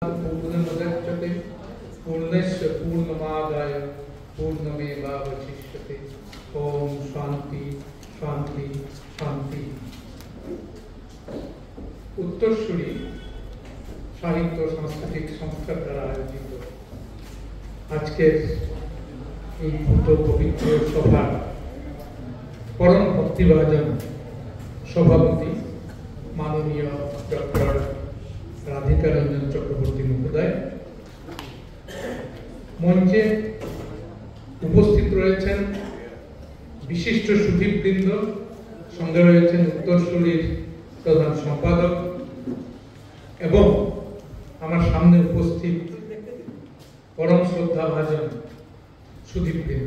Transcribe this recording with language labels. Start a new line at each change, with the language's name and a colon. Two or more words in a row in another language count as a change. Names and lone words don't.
Sanskrit: पूर्णमुदच्यते पूर्णस्य पूर्णमादाय पूर्णमेवावशिष्यते। ओम शांति शांति शांति।
Bangla: উত্তরসূরী সাহিত্য সাংস্কৃতিক সংস্থা দ্বারা আয়োজিত আজকের এই পুত পবিত্র সভার পরম ভক্তিভাজন সভাপতি মাননীয় ডক্টর রাধিকা রঞ্জন চক্রবর্তী মহোদয়, মঞ্চে উপস্থিত রয়েছেন বিশিষ্ট সুধীবৃন্দ, সঙ্গে রয়েছেন উত্তরসূরির প্রধান সম্পাদক এবং আমার সামনে উপস্থিত পরম শ্রদ্ধাভাজন সুধীবৃন্দ।